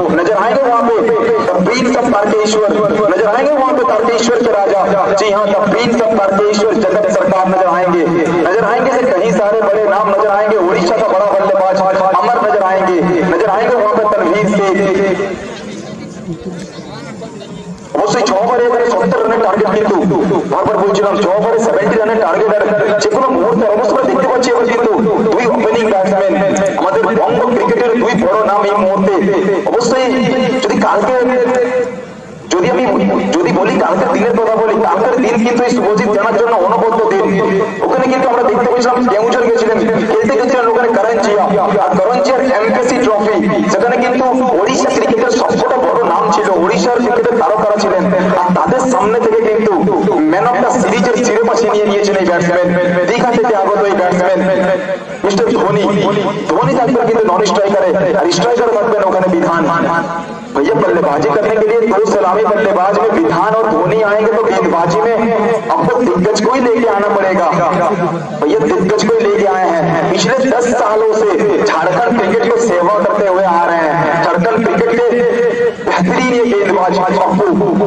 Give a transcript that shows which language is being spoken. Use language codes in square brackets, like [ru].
[hi] नजर आएंगे वहाँ पे प्रिंस ऑफ तारकेश्वर, नजर आएंगे वहाँ पे तारकेश्वर के राजा। जी हाँ, द प्रिंस ऑफ तारकेश्वर जगत सरकार नजर आएंगे से कई सारे बड़े नाम नजर आएंगे। उड़ीसा का बड़ा बल्लेबाज अमर नजर आएंगे वहाँ पे तनवीर से। [bn] অবশ্যই 6 ওভারে 70 রানের টার্গেট, কিন্তু বারবার বলছিলাম 6 ওভারে 70 রানের টার্গেট আর যে কোনো মুহূর্তে অবশ্যই দেখতে পাচ্ছি এবার কিন্তু দুই ওপেনিং ব্যাটসম্যান আমাদের বঙ্গ ক্রিকেটের দুই বড় নাম এই মুহূর্তে। অবশ্যই যদি বলি কালকের দিনের কথা বলি, কালকের দিন কিন্তু এই শুভজিৎ জানার জন্য অনবদ্য দিন। ওখানে কিন্তু আমরা দেখতে পেয়েছিলাম কেউঝর গেছিলেন, খেলতে গেছিলেন ওখানে করঞ্জিয়া, আর করঞ্জিয়ার এমকেসি ট্রফি, সেখানে কিন্তু ওড়িশা ক্রিকেটের সবকটা বড় নাম ছিল, ওড়িশার ক্রিকেটের তারকারা ছিলেন, আর তাদের সামনে থেকে কিন্তু ম্যান অফ দ্য সিরিজের শিরোপা ছিনিয়ে নিয়েছেন এই ব্যাটসম্যান, দীঘা থেকে আগত এই ব্যাটসম্যান মিস্টার ধোনি থাকবেন কিন্তু নন স্ট্রাইকারে, আর স্ট্রাইকার থাকবেন ওখানে বিধান। [hi] भैया बल्लेबाजी करने के लिए 2 सलामी बल्लेबाज में विधान और धोनी आएंगे तो गेंदबाजी में आपको दिग्गज को ही लेके आना पड़ेगा। भैया दिग्गज को ही लेके आए हैं, पिछले 10 सालों से झारखंड क्रिकेट को सेवा करते हुए आ रहे हैं, झारखंड क्रिकेट के बेहतरीन ये गेंदबाज पप्पू।